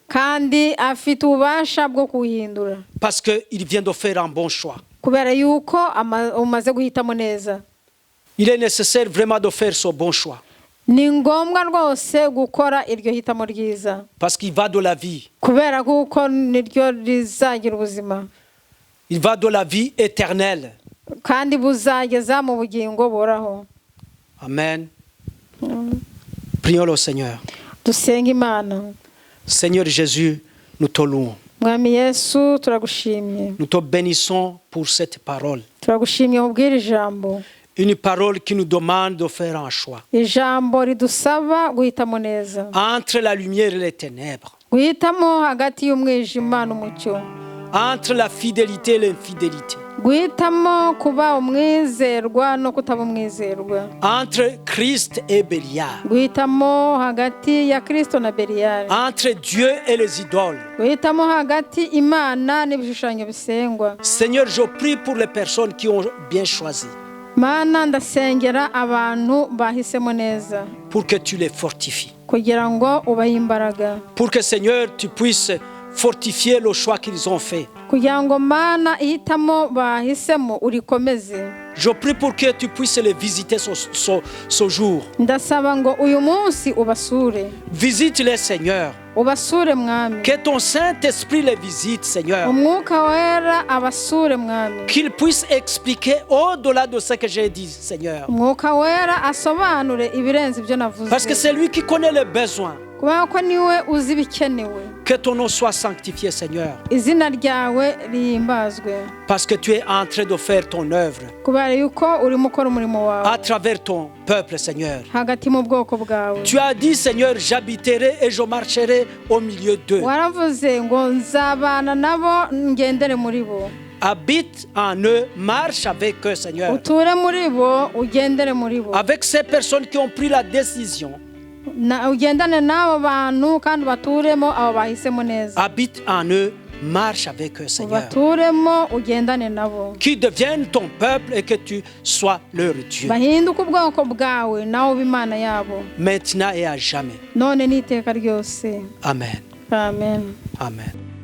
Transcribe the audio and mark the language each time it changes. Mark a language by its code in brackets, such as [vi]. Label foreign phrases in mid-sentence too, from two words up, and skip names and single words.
[rw] Kandi afite ububasha bwo kuhindura. [fr] Parce qu'il vient de faire un bon choix. [rw] Kubera yuko umaze guhitamo neza. [fr] Il est nécessaire vraiment de faire ce bon choix. [rw] Ni ngombwa rwose gukora iryo hitamo ryiza. [fr] Parce qu'il va de la vie. [rw] Kubera kuko niryo rizagira ubuzima. [fr] Il va de la vie éternelle. [rw] Kandi buzageza mu bugingo boraho. [fr] Amen. Prions le Seigneur. [rw] Dusenga Imana. [fr] Seigneur Jésus, nous te louons. [rw] Mwami Yesu turagushimye. [fr] Nous te bénissons pour cette parole. [rw] Turagushimye ubwira ijambo. [fr] Une parole qui nous demande de faire un choix. [rw] Ijambo ridusaba guhitamo neza. [fr] Entre la lumière et les ténèbres. [rw] Guhitamo hagati y'umwijima n'umucyo. [fr] Entre la fidélité et l'infidélité. [rw] Guhitamo kuba umwizerwa no kutaba umwizerwa. [fr] Entre Christ et Bélial. [rw] Guhitamo hagati ya Kristo na Beliyali. [fr] Entre Dieu et les idoles. [rw] Guhitamo hagati Imana n'ibishushanyo bisengwa. [fr] Seigneur, je prie pour les personnes qui ont bien choisi. [rw] Mana ndasengera abantu bahisemo neza. [fr] Pour que tu les fortifies. [rw] Kugira ngo ubahe imbaraga. [fr] Pour que Seigneur, tu puisses fortifier le choix qu'ils ont fait. [rw] Kugira ngo Mana ihitamo bahisemo urikomeze. [fr] Je prie pour que tu puisses les visiter ce jour. [rw] Ndasaba ngo uyu munsi ubasure. [fr] Visite-les, Seigneur. [rw] Ubasure mwami. [fr] Que ton Saint-Esprit les visite, Seigneur. [rw] Umwuka wera abasure mwami. [fr] Qu'il puisse expliquer au-delà de ce que j'ai dit, Seigneur. [rw] Umwuka wera asobanure ibirenze ibyo navuze. [fr] Parce que c'est lui qui connaît les besoins. [rw] Kubera ko niwe uzi ibikenewe. [fr] Que ton nom soit sanctifié, Seigneur. [rw] Izina ryawe rihimbazwe. [fr] Parce que tu es en train de faire ton œuvre. [rw] Kubera yuko urimo ukora umurimo wawe. [fr] À travers ton peuple, Seigneur. [rw] Hagati mu bwoko bwawe. [fr] Tu as dit, Seigneur, j'habiterai et je marcherai au milieu d'eux. [rw] Waravuze ngo nzabana nabo ngendere muri bo. [fr] Habite en eux, marche avec eux, Seigneur. [rw] Uture muri bo, ugendere muri bo. [fr] Avec ces personnes qui ont pris la décision. [rw] Ugendane n'abo bantu kandi baturemo abo bahisemo neza. [fr] Habite en eux, marche avec eux, Seigneur. [rw] Baturemo ugendane nabo. [fr] Qui deviennent ton peuple et que tu sois leur Dieu. [rw] Bahinduke ubwoko bwawe nawe ube Imana yabo. [fr] Maintenant et à jamais. [rw] None n'iteka ryose. Amen. Amen. Amen.